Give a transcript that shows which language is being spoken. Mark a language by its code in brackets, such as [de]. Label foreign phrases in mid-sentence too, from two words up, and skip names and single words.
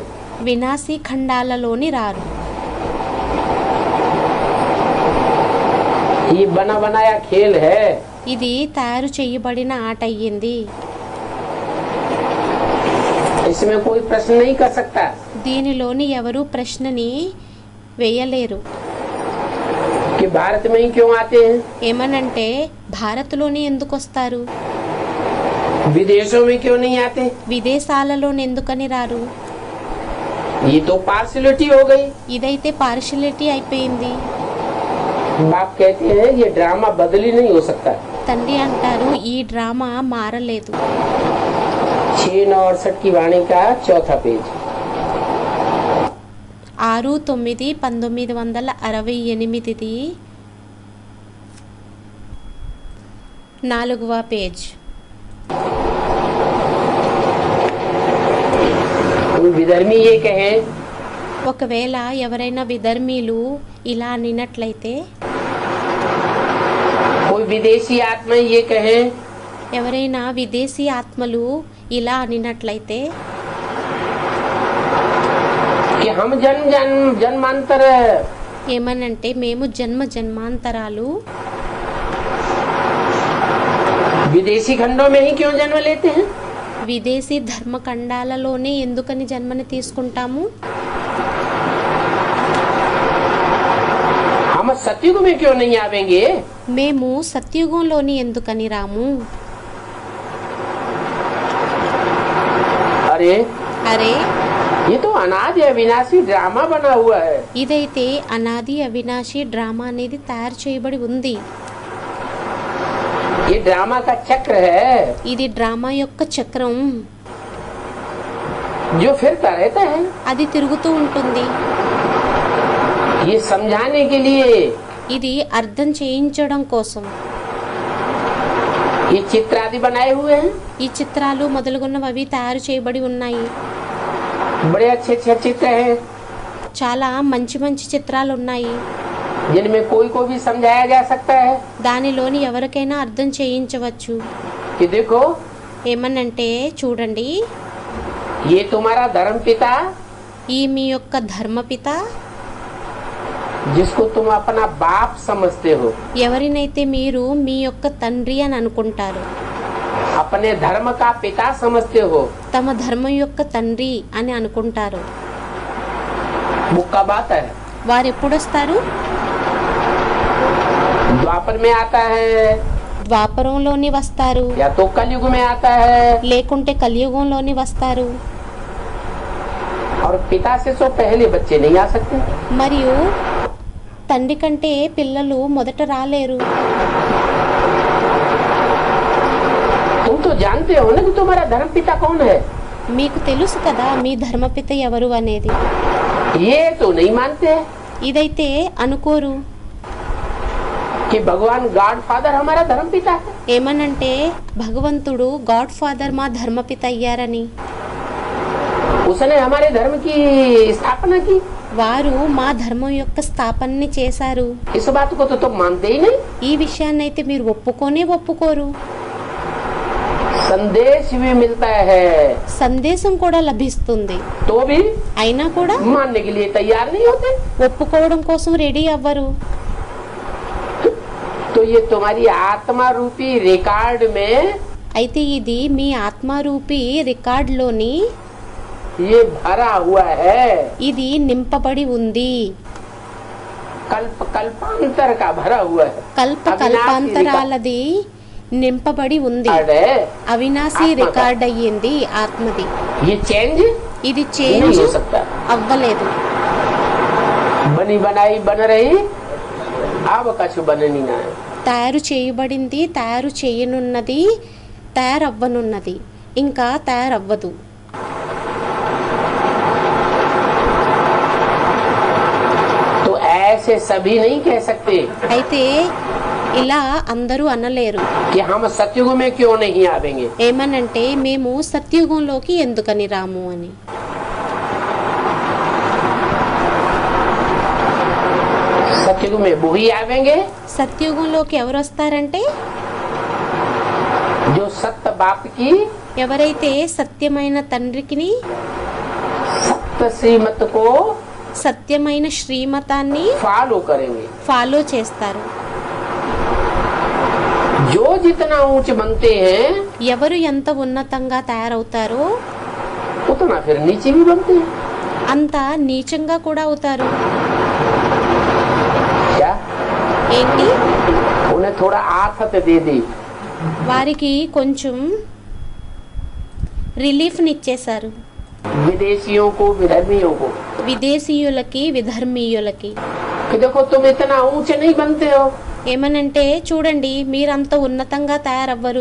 [te] వినాశీ ఖండాలలోని రారు. [hi] ये बना बनाया खेल है। [te] ఇది తయారు చేయబడిన ఆట అయ్యింది. [hi] इसमें कोई प्रश्न नहीं कर सकता [te] దీనిలోని ఎవరు ప్రశ్నని వేయలేరు. [hi] कि भारत में ही क्यों आते हैं, [te] ఏమనంటే భారత్లోని ఎందుకు వస్తారు, [hi] विदेशों में क्यों नहीं आते। [te] విదేశాలలోని ఎందుకని రారు. [hi] ये तो पार्शलिटी हो गई। [te] ఇదైతే పార్షియాలిటీ అయిపోయింది. [hi] बाप कहते हैं ये ड्रामा बदल ही नहीं हो सकता। [te] తండ్రి అంటారు ఈ డ్రామా మారలేదు. [hi] 6/9/68 की वाणी का चौथा पेज। [te] 6/9/1968ది 4వ పేజ్. [hi] कोई विधर्मी ये कहे, [te] ఒకవేళ ఎవరైనా విధర్మీలు ఇలా అనినట్లయితే, [hi] कोई विदेशी आत्मा ये कहे [te] ఎవరైనా విదేశీ ఆత్మలు ఇలా అనినట్లయితే, [hi] कि हम जन्मांतर [te] ఏమనంటే మేము జన్మ జన్మాంతరాలు [hi] विदेशी खंडों में ही क्यों जन्म लेते हैं। [te] విదేశీ ధర్మఖండాలలోనే ఎందుకని జన్మని తీసుకుంటాము. [hi] हम सतयुग में क्यों नहीं आवेंगे। [te] మేము సత్యుగంలోని ఎందుకని రాము. [hi] अरे [te] అరే [hi] ये तो अनादि अविनाशी ड्रामा बना हुआ है। [te] ఇదైతే అనాది అవినాశి డ్రామా అనేది తయారు చేయబడి ఉంది. [hi] ये ड्रामा का चक्र है [te] ఇది డ్రామా యొక్క చక్రం, [hi] जो फिरता रहता है। [te] అది తిరుగుతూ ఉంటుంది. [hi] ये समझाने के लिए [te] ఇది అర్థం చేయించడం కోసం [hi] ये चित्र आदि बनाए हुए हैं। [te] ఈ చిత్రాలు మొదలుగున్నవి తయారు చేయబడి ఉన్నాయి. [hi] बड़े अच्छे अच्छे चित्र हैं [te] చాలా మంచి మంచి చిత్రాలు ఉన్నాయి. [hi] जिनमें कोई को भी समझाया जा सकता है [te] దానిలోని ఎవరికైనా అర్థం చేయించవచ్చు. [hi] कि देखो [te] ఏమనంటే చూడండి, [hi] ये तुम्हारा धर्म पिता, [te] ఈ మీ యొక్క ధర్మపిత, [hi] जिसको तुम अपना बाप समझते हो, [te] ఎవరినైతే మీరు మీ యొక్క తండ్రి అని అనుకుంటారు, [hi] अपने धर्म का पिता समझते हो, [te] తమ ధర్మం యొక్క తండ్రి అని అనుకుంటారు. [hi] वो कब आता है। [te] వారు ఎప్పుడు వస్తారు. [hi] द्वापर में आता है [te] ద్వాపరంలోని వస్తారు, [hi] या तो कलयुग में आता है। [te] లేకుంటే కలియుగంలోని వస్తారు. [hi] और पिता से तो पहले बच्चे नहीं आ सकते। [te] మరియు తండ్రి కంటే పిల్లలు మొదట రాలేరు. [hi] तुम तो जानते हो ना कि तुम्हारा धर्म पिता कौन है। [te] మీకు తెలుసు కదా మీ ధర్మపిత ఎవరు అనేది. [hi] ये तो नहीं मानते [te] ఇదైతే అనుకోరు. [hi] कि भगवान [en] God father [hi] हमारा धर्म पिता है। [te] ఏమనంటే భగవంతుడు [en] God father [te] మా ధర్మపిత అయ్యారని. [hi] उसने हमारे धर्म की स्थापना की। [te] వారు మా ధర్మం యొక్క స్థాపనని చేశారు. [hi] इस बात को तो तुम मानते ही नहीं। [te] ఈ విషయాన్ని అయితే మీరు ఒప్పుకోరు. [hi] संदेश भी मिलता है [te] సందేశం కూడా లభిస్తుంది, [hi] तो भी [te] అయినా కూడా [hi] मानने के लिए तैयार नहीं होते। [te] ఒప్పుకోవడం కోసం రెడీ అవ్వరు. [hi] तो ये तुम्हारी आत्मा रूपी रिकॉर्ड में [te] అయితే ఇది మీ ఆత్మారూపి రికార్డులోని [hi] ये भरा हुआ है। [te] ఇది నింపబడి ఉంది. [hi] कल्प कल्पांतर का भरा हुआ है। [te] కల్ప అవినాశి కల్పాంతరాలది నింపబడి ఉంది. [hi] अरे [te] అవినాశి ఆత్మ రికార్డ్ అయ్యింది ఆత్మది. [hi] ये चेंज [te] ఇది [hi] नहीं [te] చేంజ్ [hi] हो सकता। [te] అవ్వలేదు. [hi] बनी बनाई बन रही अब कछु बननी ना है। [te] తయారు చేయబడింది, తయారు చేయనున్నది, తయారవ్వనున్నది, ఇంకా తయారవ్వదు. [hi] तो ऐसे सभी नहीं कह सकते [te] అయితే ఇలా అందరూ అనలేరు. [hi] कि हम सतयुग में क्यों नहीं आवेंगे। [te] ఏమనంటే మేము సత్యుగంలోకి ఎందుకని రాము అని. [hi] सतयुग में वो ही आवेंगे [te] సత్యుగంలోకి ఎవరు వస్తారంటే [hi] जो सत्य बाप की [te] ఎవరైతే సత్యమైన తండ్రికిని, [hi] सत्य श्रीमत को [te] సత్యమైన శ్రీమతాన్ని [hi] फॉलो करेंगे। [te] ఫాలో చేస్తారు. [hi] जो जितना ऊंच बनते हैं [te] ఎవరు ఎంత ఉన్నతంగా తయారవుతారో [hi] उतना फिर नीचे भी बनते हैं। [te] అంత నీచంగా కూడా అవుతారు. [hi] क्या [te] ఏంటి? [hi] उन्हें थोड़ा आफत दे दी। [te] వారికి కొంచెం రిలీఫ్నిచ్చేశారు. [hi] विदेशियों को विधर्मियों को [te] విదేశీయులకి, విధర్మీయులకి. [hi] कि देखो तुम इतना ऊंचे नहीं बनते हो, [te] ఏమనంటే చూడండి మీరంత ఉన్నతంగా తయారవ్వరు,